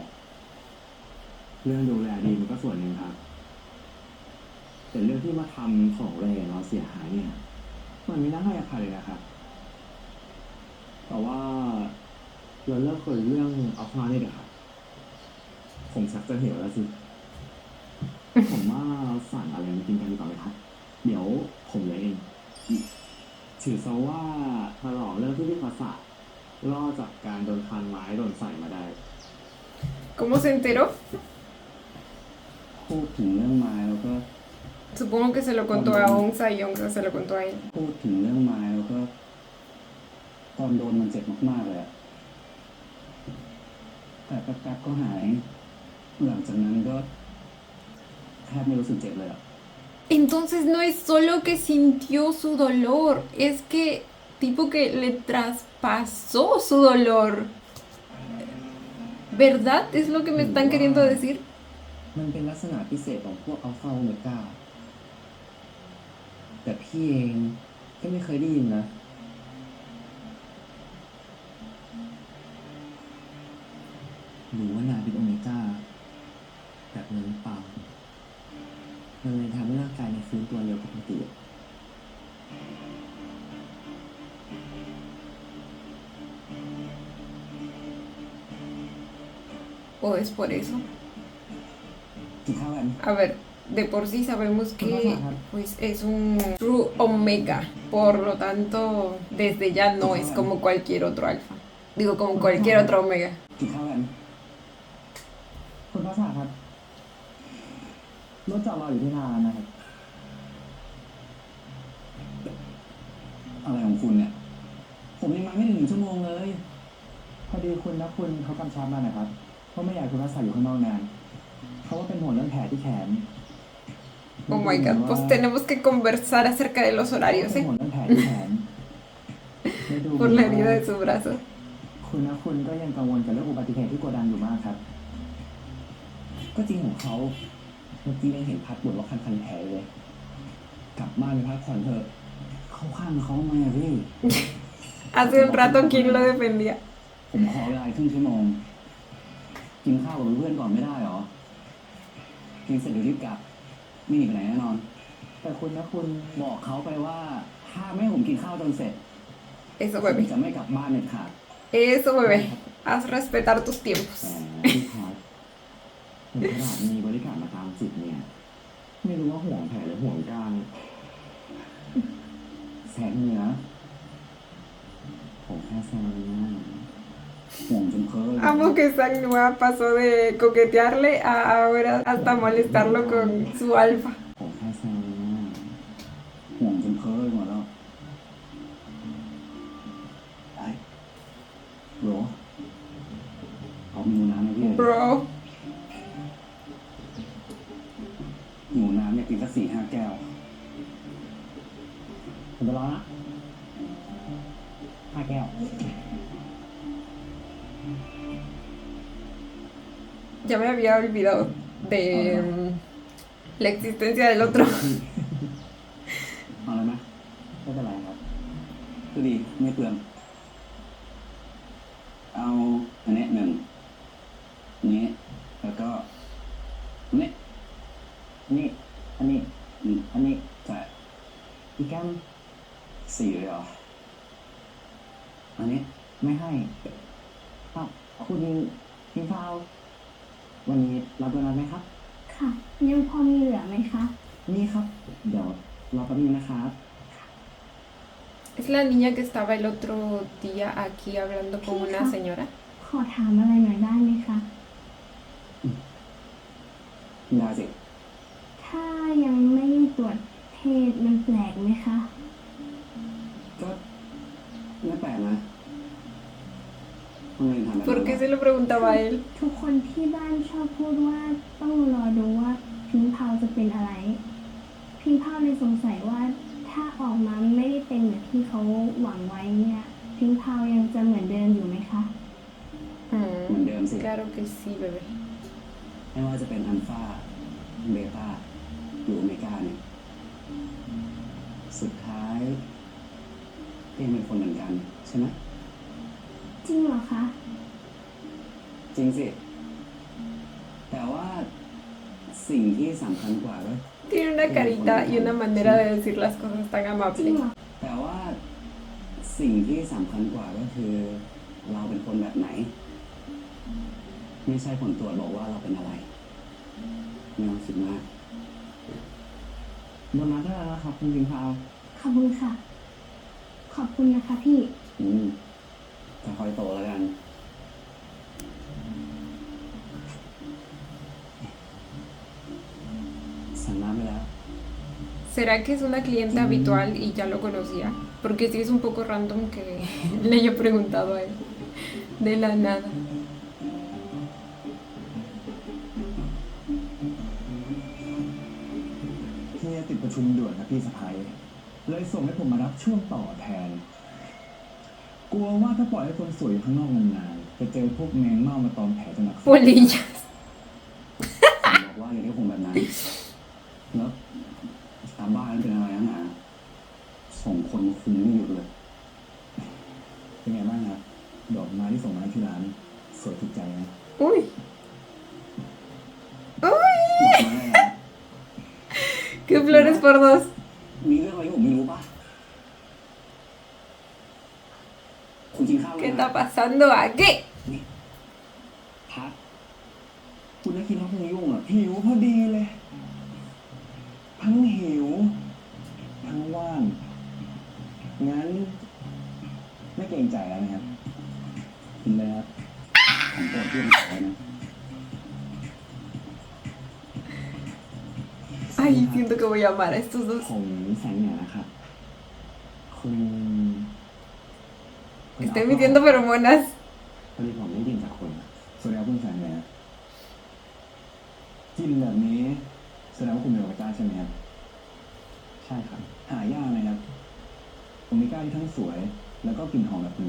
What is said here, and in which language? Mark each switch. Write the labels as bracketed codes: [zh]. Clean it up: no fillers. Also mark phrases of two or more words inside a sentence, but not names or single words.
[th] เรื่องดูแลดีมันก็ส่วนหนึ่งครับ แต่เรื่องที่มาทำของแรงเราเสียหายเนี่ย มันไม่น่าให้อภัยเลยนะครับ แต่ว่าเราเลิกคุยเรื่องอัลฟาเนี่ยเดี๋ยวครับ ผมชักจะเหี่ยวแล้วสิ ผมว่าสั่งอะไรมากินกันดีกว่าไหมครับ เดี๋ยวผมเลยเองถือซะว่าฉลองเรื่องที่พี่ภาษารอดจากการโดนคันไม้โดนใส่มาได้ [es] ¿Cómo se enteró? [th] พูดถึงเรื่องไม้แล้วก็ [es] Supongo que se lo contó a Onza y Onza se lo contó a él. [th] พูดถึงเรื่องไม้แล้วก็ ตอนโดนมันเจ็บมากๆเลยอะแต่แป๊บๆก็หาย หลังจากนั้นก็แทบไม่รู้สึกเจ็บเลยอะ [es] Entonces no es solo que sintió su dolor, es que tipo que le traspasó su dolor. ¿Verdad? ¿Es lo que me están queriendo decir? [th] มันเป็นลักษณะพิเศษของพวกอัลฟาโอเมก้า แต่พี่เองก็ไม่เคยได้ยินนะ หรือว่านายเป็นโอเมก้า แบบนั้นหรือเปล่า มันเลยทำให้ร่างกายในยฟื้นตัวเร็วกว่าปกติ [es] ¿O es por eso? [th] กินข้าวกัน [es] A ver, de por sí sabemos que pues es un [en] True Omega, [es] por lo tanto desde ya no es como cualquier otro alfa. Digo, como cualquier otro Omega. [th] กินข้าวกัน คุณภาษาครับรถจอดรออยู่ที่ร้านนะครับ อะไรของคุณเนี่ย ผมยังมาไม่ถึง1 ชั่วโมงเลย พอดีคุณนะคุณเขากำชับมานะครับว่าไม่อยากให้คุณภาษาอยู่ข้างนอกนานเพราะว่าเป็นห่วงเรื่องแผลที่แขน [en] Oh my god, [es] pues tenemos que conversar acerca de los [th] เป็น [es] horarios, [th] ห่ว ¿eh? งเรื่องแผลที่แขน [es] Por la herida de su brazo. [th] คุณนะคุณก็ยังกังวลกับเรื่องอุบัติเหตุที่โกดังอยู่มากครับ ก็จริงของเขาเมื่อกี้ยังเห็นพัดบ่นว่าคันแผลเลย กลับบ้านไปพักผ่อนเถอะ เข้าข้างเขาทำไมอะพี่ [es] Hace un rato King lo defendía. [th] ผมขอเวลาอีกครึ่งชั่วโมง กินข้าวกับเพื่อนก่อนไม่ได้หรอ กินเสร็จเดี๋ยวรีบกลับ ไม่หนีไปไหนแน่นอน แต่คุณนะคุณ บอกเขาไปว่า ถ้าไม่ให้ผมกินข้าวจนเสร็จ [es] Eso, [th] ผม [es] bebé. [th] จะไม่กลับบ้านเด็ดขาด [es] Eso, bebé. Haz respetar tus tiempos. [th] พี่พัดเห็นขนาดมีบริการมาตามจิตเนี่ย ไม่รู้ว่าห่วงแผลหรือห่วงกลาง แสงเหนือ ผมแค่แซวเลยนะ ห่วงจนเพ้อเลย [es] Amo que Sanua pasó de coquetearle a ahora hasta molestarlo con su alfa. [th] ผมแค่แซวเลยนะ ห่วงจนเพ้อไปหมดแล้วไอ้โหรเอามีน้ำให้พี่เลย [es] Bro. [th] หนูน้ำเนี่ยกินสัก4-5 แก้ว ผมจะรอนะ5 แก้ว Ya me había olvidado de la existencia del otro. เอาเลยไหม ไม่เป็นไรครับ ก็ดีไม่เปลือง เอาอันนี้1นี้แล้วก็อันนี้ นี่ อันนี้ อันนี้ใช่ อีกแก้ว 4เลยเหรอ อันนี้ ไม่ให้ คุณพิงพาววันนี้รับโดนัทไหมครับ ค่ะ ยังพอมีเหลือไหมคะ นี่ครับ เดี๋ยวรอแป๊บนึงนะครับ [es] Es la niña que estaba el otro día aquí hablando con una señora. [th] ขอถามอะไรหน่อยได้ไหมคะ ได้สิ ถ้ายังไม่ได้ตรวจเพศมันแปลกไหมคะ ก็ไม่แปลกนะทำไมถึงทำแบบ [es] ¿Por [th] นั้น [es] qué [th] วะ [es] se lo preguntaba a él? [th] ทุกคนที่บ้านชอบพูดว่าต้องรอดูว่าพิงพาวจะเป็นอะไร พิงพาวเลยสงสัยว่าถ้าออกมาไม่ได้เป็นเหมือนที่เขาหวังไว้เนี่ย พิงพาวยังจะเหมือนเดิมอยู่ไหมคะ เหมือนเดิมสิ [es] Claro que sí, bebé. [th] ไม่ว่าจะเป็นอัลฟาเบต้าหรือโอเมก้าเนี่ย สุดท้ายก็ยังเป็นคนเหมือนกันใช่ไหม จริงเหรอคะ จริงสิ แต่ว่าสิ่งที่สำคัญกว่าก็ [es] Tiene una carita y una manera de decir las cosas tan [th] จริง [es] amable. [th] เหรอ แต่ว่าสิ่งที่สำคัญกว่าก็คือเราเป็นคนแบบไหน ไม่ใช่ผลตรวจบอกว่าเราเป็นอะไรไม่ต้องคิดมากโดนัทได้แล้วนะครับคุณพิงพาว ขอบคุณค่ะ ขอบคุณนะคะพี่ จะคอยโตแล้วกันสั่งน้ำไปแล้ว [es] ¿Será que es una clienta habitual y ya lo conocía? Porque sí es un poco random que le haya preguntado a él. De la nada. [th] เฮียติดประชุมด่วนนะพี่สะพ้ายเลยส่งให้ผมมารับช่วงต่อแทน กลัวว่าถ้าปล่อยให้คนสวยอยู่ข้างนอกนานๆจะเจอพวกแมงเม่ามาตอมแผลจนหนัก [es] Polillas. [th] บอกว่าอย่างที่ผมแบบนั้น แล้วตามบ้านเป็นอะไรนักหนาส่งคนคุมไม่หยุดเลย เป็นไงบ้างครับดอกไม้ที่ส่งมาให้ที่ร้านสวยถูกใจไหม Uy. Uy. บอกมาได้แล้ว [es] ¿Qué flores por dos? [th] มีเรื่องอะไรที่ผมไม่รู้ปะคุณกินข้าว [es] ¿Qué [th] ยัง [es] está pasando aquí? [th] พัก คุณนักกินน้องคงยุ่งอ่ะหิวพอดีเลย ทั้งหิว ทั้งว่าง งั้น ไม่เกรงใจแล้วนะครับกินเลยครับ ของโปรดที่ผมขายนะ [es] Ay, siento que voy a amar a estos dos. [th] ผมแสงเหนือนะครับ คุณ [es] Estoy emitiendo feromonas. [th] พอดีผมได้ยินจากคนแสดงว่าคุณแสงเหนือกินแบบนี้แสดงว่าคุณเป็นโอเมก้าใช่ไหมครับ ใช่ครับ หายากไหมครับโอเมก้าที่ทั้งสวย แล้วก็กลิ่นหอมแบบคุณเนี่ย